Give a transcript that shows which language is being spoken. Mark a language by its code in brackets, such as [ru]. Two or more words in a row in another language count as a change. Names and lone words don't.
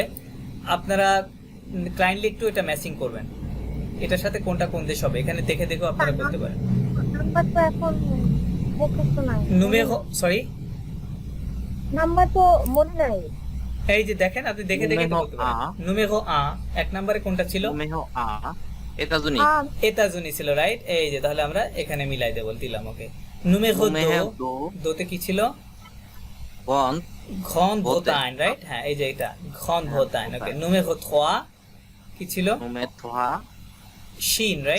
[bn] আপনারা কাইন্ডলি একটু এটা ম্যাচিং করবেন, এটার সাথে কোনটা কোন দেশ হবে এখানে দেখে দেখেও আপনারা করতে পারেন। নাম্বার তো এখন মুখস্থ নাই, নুমেরো সরি নাম্বার তো মনে নাই। এই যে দেখেন আপনি দেখে দেখে তো বলতে পারেন। [fr] numéro A [bn] এক নম্বরে কোনটা ছিল? [fr] Número A. États-Unis. [bn] এতাজুনি ছিল রাইট। এই যে তাহলে আমরা এখানে মিলাই দেব দিলাম ওকে। [fr] নুমেরো Número 2 2. [bn] দোতে কি ছিল? [fr] Bon. Grande-Bretagne [bn] রাইট, হ্যাঁ এই যে এটা [fr] Grande-Bretagne [bn] ওকে। নুমেরো 3 কি ছিল? [fr] Número 3. [bn] শিন রাইট,